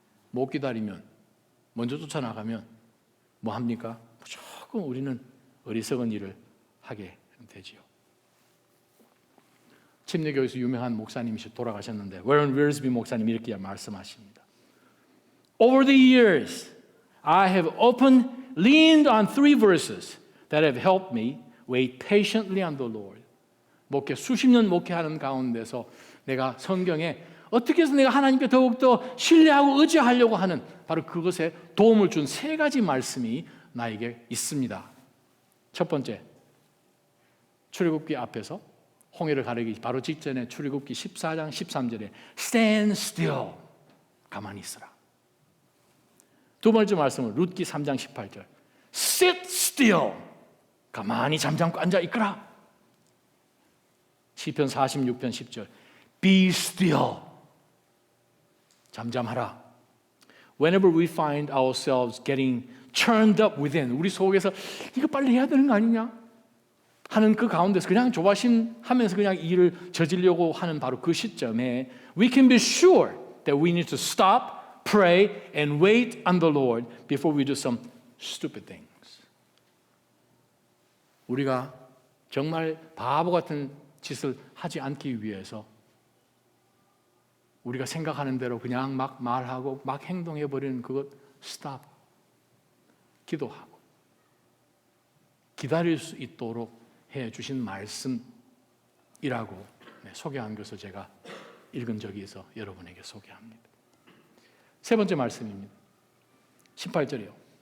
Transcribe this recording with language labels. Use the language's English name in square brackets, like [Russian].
[Korean] 못 기다리면, 먼저 쫓아나가면 뭐 합니까? 무조건 우리는 어리석은 일을 하게 되지요. 침례교에서 유명한 목사님이시 돌아가셨는데 워런 윌스비 목사님이 이렇게 말씀하십니다. [English] Over the years, I have often leaned on 3 verses that have helped me wait patiently on the Lord. [Korean] 목회 수십 년 목회하는 가운데서 내가 성경에 어떻게 해서 내가 하나님께 더욱더 신뢰하고 의지하려고 하는 바로 그것에 도움을 준 세 가지 말씀이 나에게 있습니다. 첫 번째, 출애굽기 앞에서 홍해를 가르기 바로 직전에 출애굽기 14장 13절에 [English] Stand still, [Korean] 가만히 있어라. 두 번째 말씀은 룻기 3장 18절 [English] Sit still, [Korean] 가만히 잠잠고 앉아 있거라. 시편 46편 10절 [English] Be still, [Korean] 잠잠하라. [English] Whenever we find ourselves getting churned up within, [Korean] 우리 속에서 이거 빨리 해야 되는 거 아니냐 하는 그 가운데서 그냥 조바심하면서 그냥 일을 저지르려고 하는 바로 그 시점에 [English] we can be sure that we need to stop, pray and wait on the Lord before we do some stupid things. [Korean] 우리가 정말 바보 같은 짓을 하지 않기 위해서 우리가 생각하는 대로 그냥 막 말하고 막 행동해버리는 그것 stop, 기도하고 기다릴 수 있도록 해주신 말씀이라고 소개한 것을 제가 읽은 적이 있어 여러분에게 소개합니다. 세 번째 말씀입니다. 18절이요.